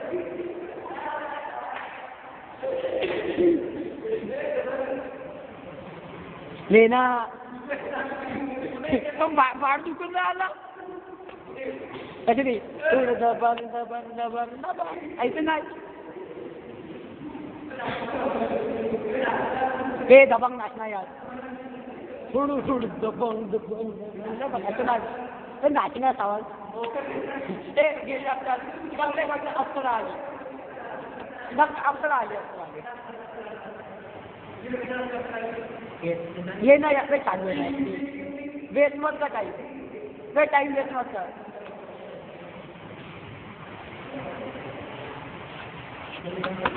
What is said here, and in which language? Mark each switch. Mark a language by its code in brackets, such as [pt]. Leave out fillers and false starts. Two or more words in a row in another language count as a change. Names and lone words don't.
[hi] लेना तुम बाहर दुकान में आना ऐसे नहीं, दबंग दबंग दबंग दबंग ऐसे नाच। ए दबंग नाचना यार, हुड़ हुड़ दबंग दबंग दबंग ऐसे नाच, नाचना सवाल। [mr] ए गेली आपल्याला चांगले वाटलं अप्सरा आली, मग अप्सरा आली, अप्सरा आली। [hi] ये ना यार चालू है, वेस्ट मत का टाइम, वे टाइम वेस्ट मत कर।